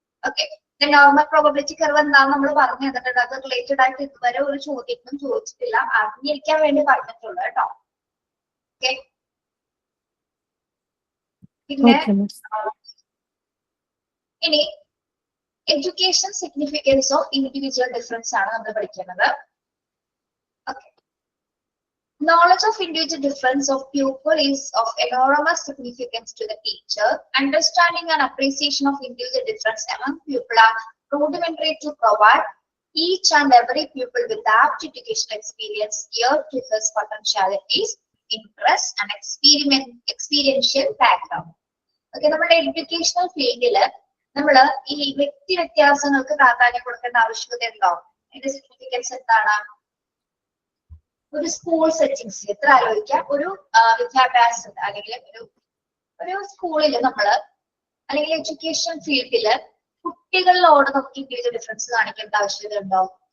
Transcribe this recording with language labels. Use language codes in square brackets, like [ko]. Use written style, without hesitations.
[ml] Okay, normal probability curve എന്താണെന്ന് നമ്മൾ പറഞ്ഞു തന്നിട്ടുണ്ട്. അത് റിലേറ്റഡ് ആയിട്ട് ഇതുവരെ ഒരു ചോദ്യത്തിനും ചോദിച്ചിട്ടില്ല, അറിഞ്ഞിരിക്കാൻ വേണ്ടി പറഞ്ഞിട്ടുള്ളൂ കേട്ടോ. ഓക്കെ, പിന്നെ ഇനി education significance of individual difference ആണ് നമ്മൾ പഠിക്കുന്നത്. [en] Okay, knowledge of individual difference of pupil is of enormous significance to the teacher. Understanding and appreciation of individual difference among pupils are rudimentary to provide each and every pupil with apt educational experience geared to his potentialities, interests and experiential background. [ml] Okay, നമ്മുടെ educational ഫീൽഡില് നമ്മൾ ഈ വ്യക്തി വ്യത്യാസങ്ങൾക്ക് പ്രാധാന്യം കൊടുക്കേണ്ട ആവശ്യകത ഉണ്ടോ? അതിന്റെ significance എന്താണ്? ഒരു സ്കൂൾ സെറ്റിംഗ്സിൽ എത്ര ആലോചിക്കാം, ഒരു വിദ്യാഭ്യാസം അല്ലെങ്കിൽ ഒരു സ്കൂളിൽ നമ്മള് അല്ലെങ്കിൽ എഡ്യൂക്കേഷൻ ഫീൽഡില് കുട്ടികളിലോട് നമുക്ക് ഇൻഡിവിജ്വൽ ഡിഫറൻസ് കാണിക്കേണ്ട ആവശ്യകത ഉണ്ടോ?